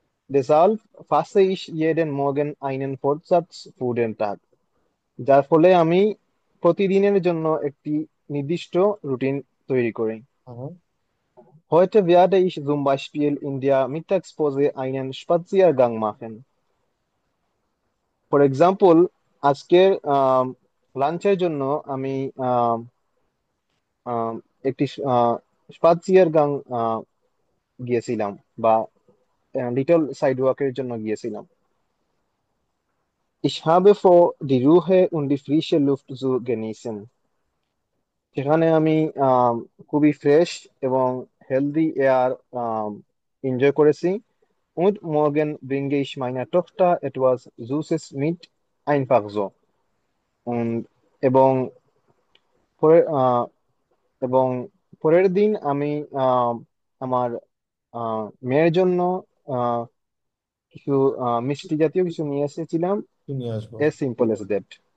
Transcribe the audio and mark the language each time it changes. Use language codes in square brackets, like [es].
[de] Deshalb fasse ich jeden Morgen einen Fortsatz für den Tag. [bn] যার ফলে আমি প্রতিদিনের জন্য একটি নির্দিষ্ট রুটিন তৈরি করি। হুম। [de] Heute werde ich zum Beispiel in der Mittagspause einen Spaziergang machen. [en] For example, [bn] আজকের লাঞ্চের জন্য আমি আম, আম, একটি স্পাৎসিয়ার গাং গিয়েছিলাম, বা লিটল সাইড ওয়াকের জন্য গিয়েছিলাম। [de] Ich habe vor, die Ruhe und die frische Luft zu genießen. [bn] সেখানে আমি আম, খুবই ফ্রেশ এবং হেলদি এয়ার এনজয় করেছি। [de] Und morgen bringe ich meiner Tochter etwas Süßes mit, einfach so. [bn] Und এবং পরে এবং পরের দিন আমি আহ, আমার মেয়ের জন্য আহ, কিছু মিষ্টি জাতীয় কিছু নিয়ে এসেছিলাম। কি নিয়ে আসবো? [en] as simple as that.